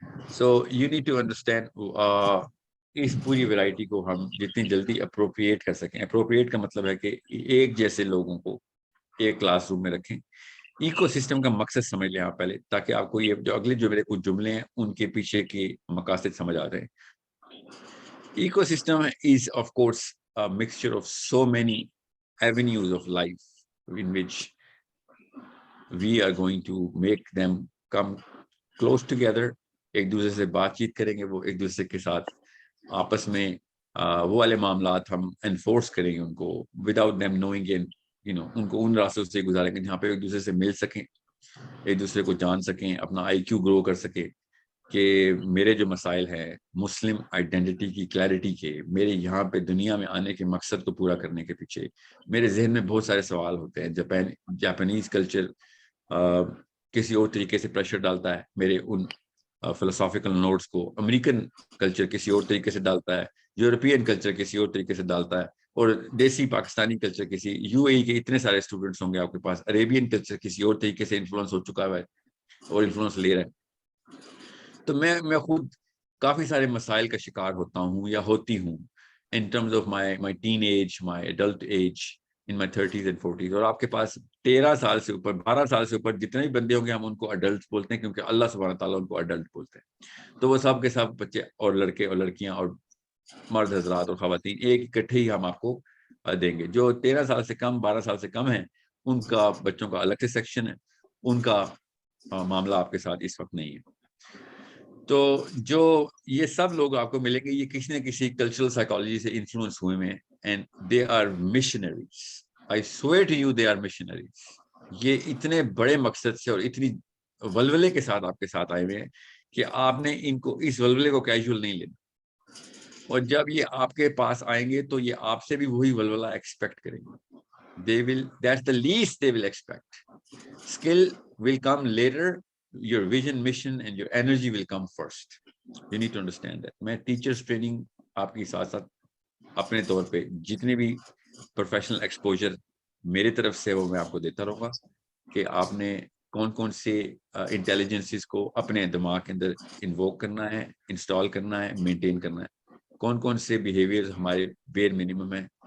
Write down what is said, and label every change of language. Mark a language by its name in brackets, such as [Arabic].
[English] So you need to understand [Urdu] اس پوری variety کو ہم جتنی جلدی اپروپریٹ کر سکیں. اپروپریٹ کا مطلب ہے کہ ایک جیسے لوگوں کو ایک کلاس روم میں رکھیں. ایکو سسٹم کا مقصد سمجھ لیں آپ پہلے, تاکہ آپ کو یہ جو اگلے جو میرے کچھ جملے ہیں ان کے پیچھے کے مقاصد سمجھ آ رہے ہیں. [English] Ecosystem is of course a mixture of so many avenues of life in which we are going to make them come close together. [Urdu] ایک دوسرے سے بات چیت کریں گے, وہ ایک دوسرے کے ساتھ آپس میں وہ والے معاملات ہم انفورس کریں گے ان کو [English] without them knowing, [Urdu] ان کو ان راستوں سے گزاریں گے جہاں پہ ایک دوسرے سے مل سکیں, ایک دوسرے کو جان سکیں, اپنا IQ گرو کر سکیں, کہ میرے جو مسائل ہیں مسلم آئیڈینٹی کی کلیئرٹی کے، میرے یہاں پہ دنیا میں آنے کے مقصد کو پورا کرنے کے پیچھے میرے ذہن میں بہت سارے سوال ہوتے ہیں. جاپانیز کلچر کسی اور طریقے سے پریشر ڈالتا ہے میرے ان فلسافیکل نوٹس کو، امریکن کلچر کسی اور طریقے سے ڈالتا ہے، یورپین کلچر کسی اور طریقے سے ڈالتا ہے، اور دیسی پاکستانی کلچر کسی، یو اے ای کے اتنے سارے اسٹوڈنٹس ہوں گے آپ کے پاس، عربین کلچر کسی اور طریقے سے انفلوئنس ہو چکا ہے اور انفلوئنس لے رہا ہے. تو میں خود کافی سارے مسائل کا شکار ہوتا ہوں یا ہوتی ہوں [English] in terms of my teen age, my adult age, in my 30s and 40s. [Urdu] اور آپ کے پاس 13 سال سے اوپر 12 سال سے اوپر جتنے بھی بندے ہوں گے ہم ان کو اڈلٹ بولتے ہیں، کیونکہ اللہ سبحانہ تعالیٰ ان کو اڈلٹ بولتے ہیں. تو وہ سب کے سب بچے اور لڑکے اور لڑکیاں اور مرد حضرات اور خواتین ایک اکٹھے ہی ہم آپ کو دیں گے. جو 13 سال سے کم 12 سال سے کم ہیں ان کا بچوں کا الگ سے سیکشن ہے، ان کا معاملہ آپ کے ساتھ اس وقت نہیں ہے. تو جو یہ سب لوگ آپ کو ملیں گے یہ کسی نہ کسی کلچرل سائیکالوجی سے انفلوئنس ہوئے ہیں، [English] And they are missionaries. I swear to you they are missionaries. [Urdu] یہ اتنے بڑے مقصد سے اور اتنی ولولے کے ساتھ آپ کے ساتھ آئے ہوئے ہیں کہ آپ نے ان کو اس ولولے کو کیجول نہیں لینا. اور جب یہ آپ کے پاس آئیں گے تو یہ آپ سے بھی وہی ولولہ ایکسپیکٹ کریں گے. [English] That's the least they will expect. Skill will come later. Your vision, mission and your energy will come first. You need to understand that. [Urdu] میں ٹیچرز ٹریننگ آپ کی ساتھ ساتھ اپنے طور پہ جتنی بھی پروفیشنل ایکسپوجر میری طرف سے وہ میں آپ کو دیتا رہوں گا کہ آپ نے کون کون سے انٹیلیجنسز کو اپنے دماغ کے اندر انووک کرنا ہے، انسٹال کرنا ہے، مینٹین کرنا ہے، کون کون سے بیہیویئر ہمارے بیر منیمم ہیں.